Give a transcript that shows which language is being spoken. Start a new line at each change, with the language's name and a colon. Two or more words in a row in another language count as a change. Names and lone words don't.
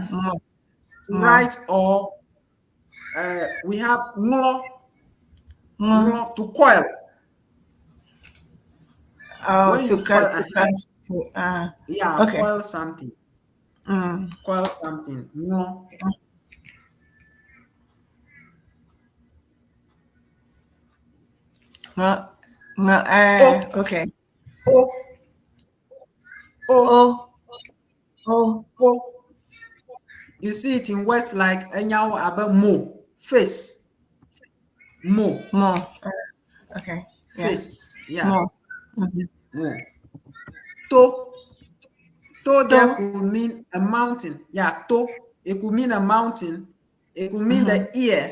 English: To write, or we have to coil. Oh, to cut. Yeah, okay. coil something. Coil something. Okay. O. O. O. O. You see it in words like
Luo (Kenya and Tanzania): enyawo abe mo,
English: face. Mo. Okay. Face. Yeah. Mo. Mo. To. To there could mean a mountain. Yeah, to. It could mean a mountain. It could mean the ear.